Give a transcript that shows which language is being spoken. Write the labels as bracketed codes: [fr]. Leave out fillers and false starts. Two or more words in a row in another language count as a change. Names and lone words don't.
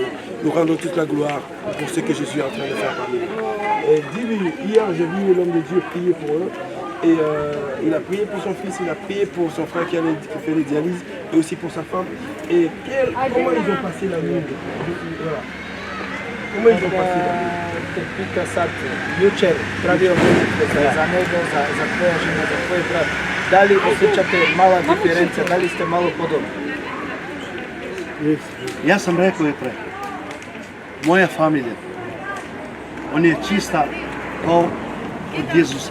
[fr] Nous rendons toute la gloire pour ce que Jésus est en train de faire parmi nous. Et dis-lui, hier j'ai vu l'homme de Dieu prier pour eux. Et il a prié pour son fils, il a prié pour son frère qui fait les dialyses et aussi pour sa femme. Et comment ils ont passé la nuit? Voilà. Comment ils ont passé la nuit? [sr] Pita sad, jučer pravio molitve za nego, za tvoja žena, za tvoj brat. Da li osjećate mala diferencija, da li ste malo podobni? Ja sam rekao i pre, moja familija, on je čista kao od Jezusa.